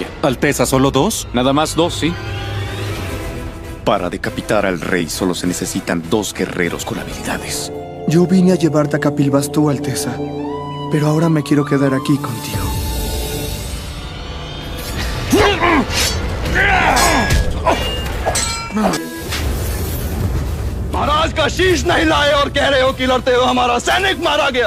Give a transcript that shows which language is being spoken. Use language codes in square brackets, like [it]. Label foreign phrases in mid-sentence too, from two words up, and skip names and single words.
[es] Alteza, ¿solo 2? Nada más 2, ¿sí? Para decapitar al rey solo se necesitan 2 guerreros con habilidades. Yo vine a llevarte a Kapilvastu, Alteza, pero ahora me quiero quedar aquí contigo. [hi] महाराज का शीश नहीं लाए और कह रहे हो कि लड़ते हुए हमारा सैनिक मारा गया।